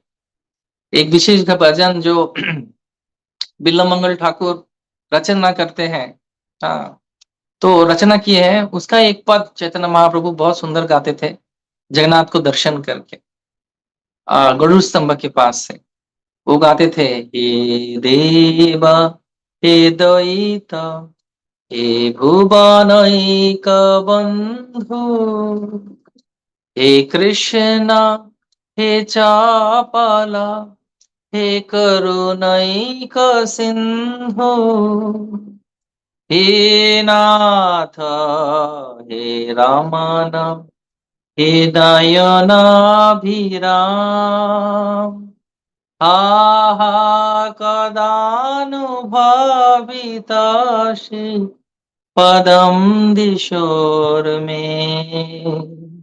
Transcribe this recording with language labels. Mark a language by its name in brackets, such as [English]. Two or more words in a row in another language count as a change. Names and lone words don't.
[Hindi] एक विशेष भजन जो बिल्लमंगल ठाकुर रचना करते हैं, हाँ, तो रचना किए हैं, उसका एक पद चैतन्य महाप्रभु बहुत सुंदर गाते थे जगन्नाथ को दर्शन करके, गरुड़ स्तंभ के पास से। वो गाते थे, [Sanskrit] हे देव हे दयित हे भुवनैक बंधु हे कृष्ण हे चापला हे करुणैक सिंधु हे नाथ हे रमण हे नयनाभिराम आहा कदानुभवितासि पदम दिशोर में।